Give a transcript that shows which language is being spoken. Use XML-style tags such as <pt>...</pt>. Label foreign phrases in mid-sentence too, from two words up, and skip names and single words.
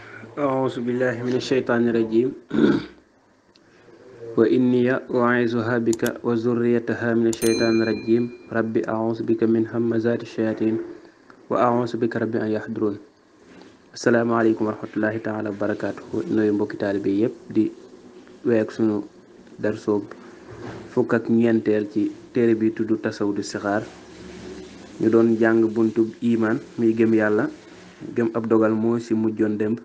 <ar>أعوذ بالله من الشيطان الرجيم وإني أعيذها بك وذريتها من الشيطان الرجيم ربي أعوذ بك من همزات الشياطين وأعوذ بك ربي أن يحضرون. السلام عليكم ورحمة الله تعالى وبركاته.</ar> <wo>nuyu mbokki taalibe yépp di week sunu darsoob fukk ak ñeenteel ci téere bi tudd tasawudu sixaar. ñu doon jàng buntub imaan muy gëm yàlla, gëm ab dogal moo ci mujjoon démb.</wo>